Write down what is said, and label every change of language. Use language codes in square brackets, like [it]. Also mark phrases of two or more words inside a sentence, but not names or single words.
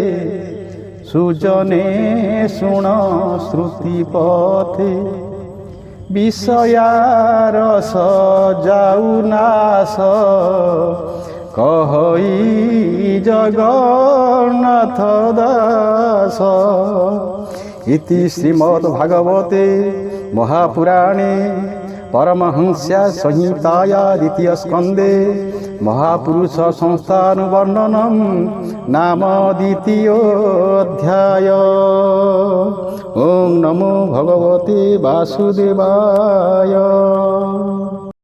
[or] ସୁଜନେ ଶୁଣ ଶ୍ରୁତି ପଥେ ବିଷୟା ରସ ଯାଉ ନାଶ କହଇ ଜଗନ୍ନାଥ ଦାସ [sa] ଇତି ଶ୍ରୀମଦ୍ ଭାଗବତେ ମହାପୁରାଣେ परमहंस्या संहिताया द्वितीय स्कंदे महापुरुष संस्थानुवर्णनम नाम द्वितीयोऽध्याय। ओम नमो भगवते वासुदेवाय।